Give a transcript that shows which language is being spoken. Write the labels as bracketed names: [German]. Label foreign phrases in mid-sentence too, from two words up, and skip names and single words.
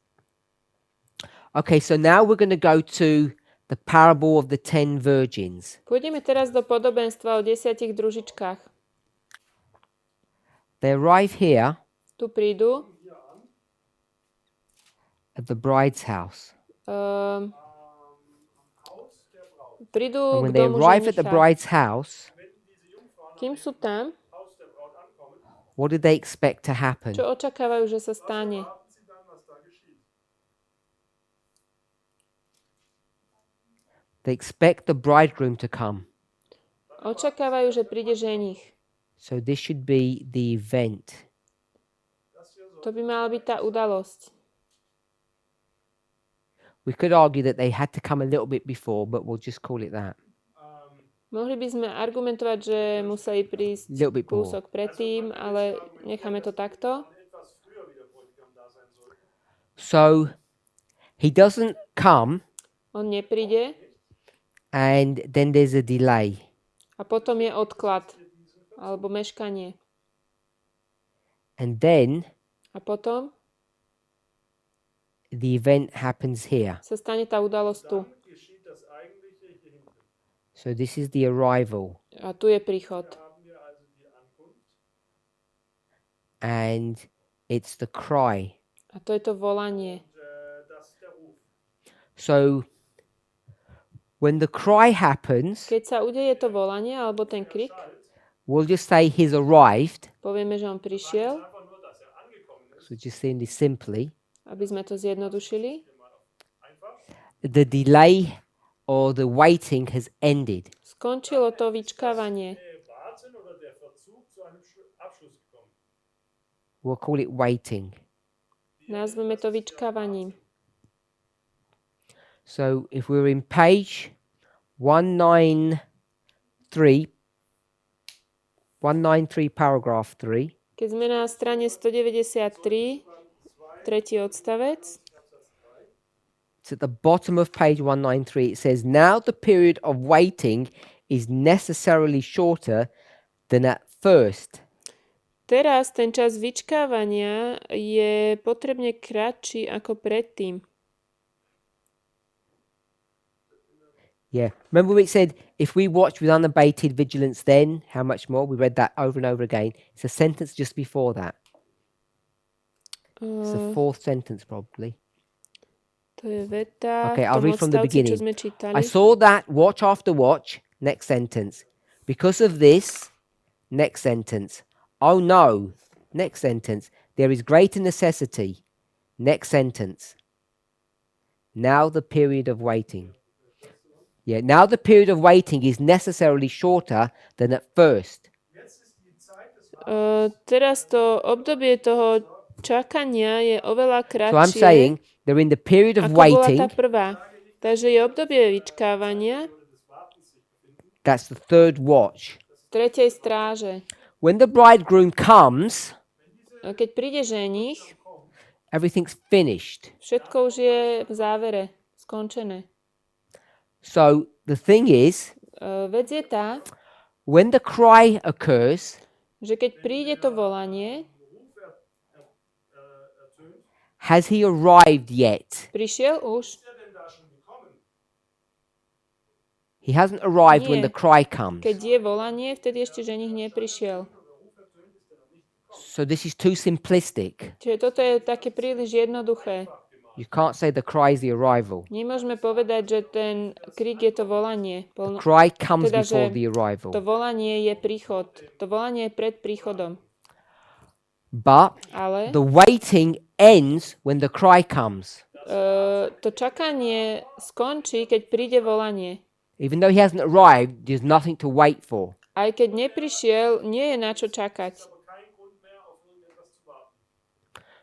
[English] Okay, so now we're going to go to the parable of the 10 virgins. [Slovak] Pôjdeme teraz do podobenstva o 10 družičkách. [English] They arrive here [Slovak] Tu prídu. [English] at the bride's house. [Slovak] Prídu [English] And [Slovak] k [English] when they [Slovak] domu [English] arrive at the [Slovak] ženicha. [English] bride's house, [Slovak] Kým sú tam, [English] what did they expect to happen? [Slovak] čo očakávajú, že sa stane? [English] They expect the bridegroom to come. [Slovak] Očakávajú, že príde ženich. [English] So this should be the event. [Slovak] To by mala byť tá udalosť. [English] We could argue that they had to come a little bit before, but we'll just call it that. [Slovak] Mohli by sme argumentovať, že museli prísť [English] Little bit more. [Slovak] kúsok predtým, ale necháme to takto. [English] So he doesn't come, [Slovak] On nepríde [English] and then there's a delay. [Slovak] a potom je odklad alebo meškanie. [English] And then [Slovak] A potom [English] the event happens here. [Slovak] sa stane tá udalosť tu. [English] So this is the arrival. [Slovak] A tu je príchod. [English] And it's the cry. [Slovak] A to je to volanie. [English] So when the cry happens, [Slovak] Keď sa udeje to volanie alebo ten krik, [English] we'll just say he's arrived. [Slovak] povieme, že on prišiel, [English] So just saying this simply. [Slovak] aby sme to zjednodušili. [English] The delay or the waiting has ended. [Slovak] Skončilo to vyčkávanie. [English] We'll call it waiting. [Slovak] Nazveme to vyčkávaním. [English] So if we're in page 193, paragraph 3, [Slovak] Keď sme na strane 193, tretí odstavec, [English] it's at the bottom of page 193. It says, now the period of waiting is necessarily shorter than at first. [Slovak] teraz ten čas vyčkávania je potrebne kratší ako predtým. [English] Yeah. Remember when it said, if we watch with unabated vigilance, then how much more? We read that over and over again. It's a sentence just before that. It's the fourth sentence probably. [Slovak] To je veta [English] Okay, [Slovak] v [English] I'll [Slovak] tom [English] read from the [Slovak] odstavci, čo [English] beginning. [Slovak] sme čítali. [English] I saw that watch after watch, next sentence. Because of this, next sentence. Oh no, next sentence. There is greater necessity, next sentence. Now the period of waiting. Yeah, now the period of waiting is necessarily shorter than at first. [Slovak] Teraz to obdobie toho čakania je oveľa [English] So I'm saying [Slovak] kratšie, [English] they're in the period of [Slovak] ako bola [English] waiting. [Slovak] tá prvá. Takže je obdobie vyčkávania [English] That's the third watch. [Slovak] tretej stráže. [English] When the bridegroom comes, [Slovak] A keď príde ženich, [English] everything's finished. [Slovak] všetko už je v závere, skončené. [English] So the thing is, [Slovak] Vec je tá, [English] when the cry occurs, [Slovak] že keď príde to volanie, [English] has he arrived yet? [Slovak] prišiel už, [English] He hasn't arrived when [Slovak] Nie. [English] the cry comes. [Slovak] keď je volanie, vtedy ešte ženich neprišiel. [English] So this is too simplistic. [Slovak] Čiže toto je také príliš jednoduché. [English] You can't say the cry is the arrival. [Slovak] Nemôžeme povedať, že ten krik je to volanie. [English] The cry comes [Slovak] Teda, [English] before [Slovak] že [English] the arrival. [Slovak] To volanie je príchod. To volanie je pred príchodom. [English] But [Slovak] Ale [English] the waiting ends when the cry comes. [Slovak] to čakanie skončí, keď príde volanie. [English] Even though he hasn't arrived, there's nothing to wait for. [Slovak] Aj keď neprišiel, nie je na čo čakať.